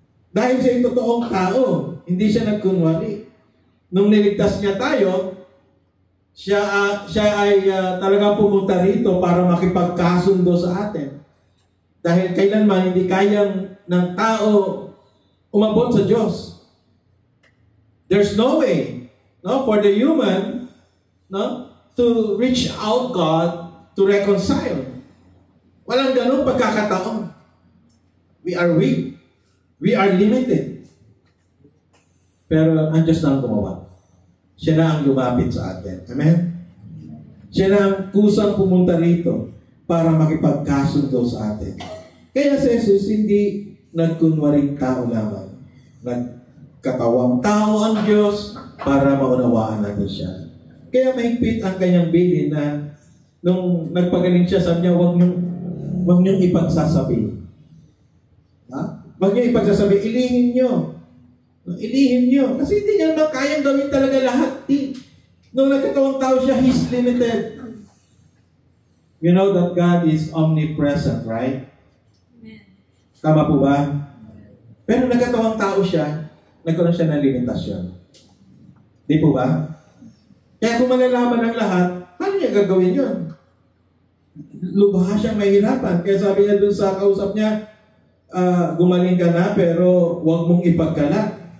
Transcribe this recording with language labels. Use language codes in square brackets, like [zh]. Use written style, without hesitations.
[tl] Dahil siya ay totoong tao, hindi siya nagkunwari. Nung niligtas niya tayo, siya ay talagang pumunta rito para makipagkasundo sa atin. Dahil kailanman hindi kayang ng tao umabot sa Diyos. [en] There's no way, no, for the human, no, to reach out God to reconcile. [tl] Walang ganun pagkakataon. We are weak. We are limited. Pero ang Diyos na ang gumawa. Siya na ang lumapit sa atin. Amen? Siya na ang kusang pumunta rito para makipagkasundo sa atin. Kaya si Jesus hindi nagkunwaring tao lamang. Nagkatawang tao ang Diyos para maunawaan natin siya. Kaya mahigpit ang kanyang bilin na nung nagpagaling siya, sabi niya, huwag niyong ipagsasabi. Ha? Huwag niyong ipagsasabi, ilihim niyo. Ilihim niyo. Kasi hindi niya naman kayang gawin talaga lahat. Nung nagkatawang tao siya, He's limited. [en] You know that God is omnipresent, right? [tl] Tama po ba? Pero nagkatawang tao siya, nagkaroon siya ng limitasyon. Di po ba? Kaya kung malalaman ng lahat, paano niya gagawin yun? Lubha siyang mahirapan. Kaya sabi niya dun sa kausap niya, gumaling ka na, pero huwag mong ipagkalat.